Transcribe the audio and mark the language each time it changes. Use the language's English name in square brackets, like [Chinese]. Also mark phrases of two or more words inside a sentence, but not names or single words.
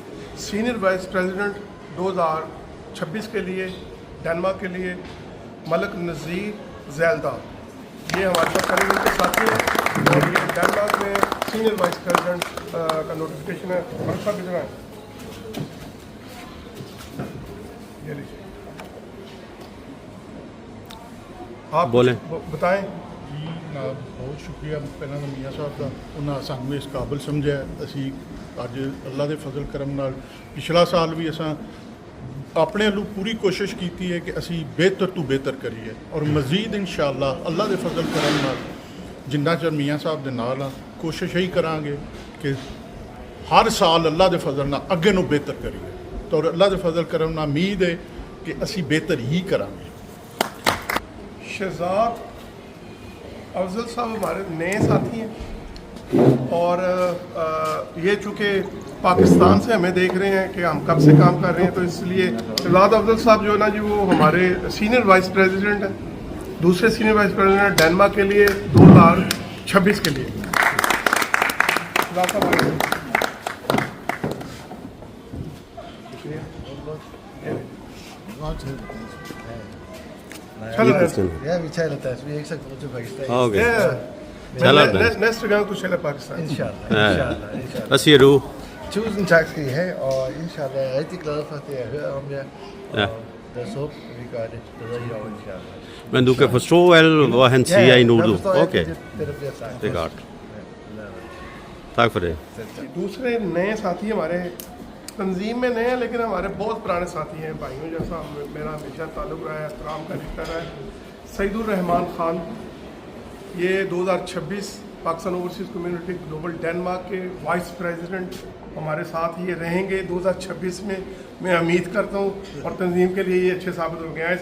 [English] senior vice president [Urdu] 2026 کے لیے ڈنمارک کے لیے ملک نذیر زیلدہ, یہ ہمارے ساتھ کریں ان کے ساتھی ہیں, اور یہ ڈنمارک میں [English] senior vice president [Urdu] کا نوٹیفکیشن ہے. ملک صاحب کتنا ہے یہ لیجیے, آپ بولیں. بتائیں. [Punjabi] ਬਹੁਤ ਸ਼ੁਕਰੀਆ ਪਹਿਲਾਂ ਤਾਂ ਮੀਆਂ ਸਾਹਿਬ ਦਾ, ਉਹਨਾਂ ਸਾਨੂੰ ਇਸ ਕਾਬਲ ਸਮਝਿਆ. ਅਸੀਂ ਅੱਜ ਅੱਲਾ ਦੇ ਫਜ਼ਲ ਕਰਮ ਨਾਲ ਪਿਛਲਾ ਸਾਲ ਵੀ ਅਸਾਂ ਆਪਣੇ ਵੱਲੋਂ ਪੂਰੀ ਕੋਸ਼ਿਸ਼ ਕੀਤੀ ਹੈ ਕਿ ਅਸੀਂ ਬਿਹਤਰ ਤੋਂ ਬਿਹਤਰ ਕਰੀਏ, ਔਰ ਮਜ਼ੀਦ ਇਨਸ਼ਾਅੱਲਾ ਅੱਲਾ ਦੇ ਫਜ਼ਲ ਕਰਮ ਨਾਲ ਜਿੰਨਾ ਚਿਰ ਮੀਆਂ ਸਾਹਿਬ ਦੇ ਨਾਲ ਆ ਕੋਸ਼ਿਸ਼ ਇਹੀ ਕਰਾਂਗੇ ਕਿ ਹਰ ਸਾਲ ਅੱਲਾ ਦੇ ਫਜ਼ਲ ਨਾਲ ਅੱਗੇ ਨੂੰ ਬਿਹਤਰ ਕਰੀਏ. ਔਰ ਅੱਲਾ ਦੇ ਫਜ਼ਲ ਕਰਮ ਨਾਲ ਉਮੀਦ ਹੈ ਕਿ ਅਸੀਂ ਬਿਹਤਰ ਹੀ ਕਰਾਂਗੇ. [Urdu] شہزاد افضل صاحب ہمارے نئے ساتھی ہیں, اور یہ چونکہ پاکستان سے ہمیں دیکھ رہے ہیں کہ ہم کب سے کام کر رہے ہیں, تو اس لیے شہزاد افضل صاحب جو ہے نا جی وہ ہمارے [English] senior vice president [Urdu] ہیں, دوسرے [English] senior vice president [Urdu] ڈنمارک کے لیے 2026 کے لیے. شہزاد صاحب [Danish] Ja, vi taler dansk. Vi er ikke så gode til Pakistan. [Urdu] اوکے, نیکسٹ گاؤں تو چلے پاکستان. Inshallah. [Danish] hvad siger du? Tusind tak skal I have, og inshallah jeg er rigtig glad for det, jeg hører om jer. Ja. Og lad os håbe, at vi gør det bedre i år, inshallah. Men du kan forstå alt, hvad han siger i Nudu? jeg forstår Okay, det, der bliver sagt. det er godt. Ja. Tak for det. Selv tak. [Urdu] دوسرے نئے ساتھی ہمارے تنظیم میں نئے ہیں, لیکن ہمارے بہت پرانے ساتھی ہیں, بھائیوں جیسا میرا ہمیشہ تعلق رہا ہے, احترام کا رشتہ رہا ہے. سعید الرحمان خان, یہ 2026 پاکستان اوورسیز کمیونٹی گلوبل ڈنمارک کے [English] vice president [Urdu] ہمارے ساتھ یہ رہیں گے 2026 میں, میں امید کرتا ہوں, اور تنظیم کے لیے یہ اچھے ثابت ہو گیا ہے.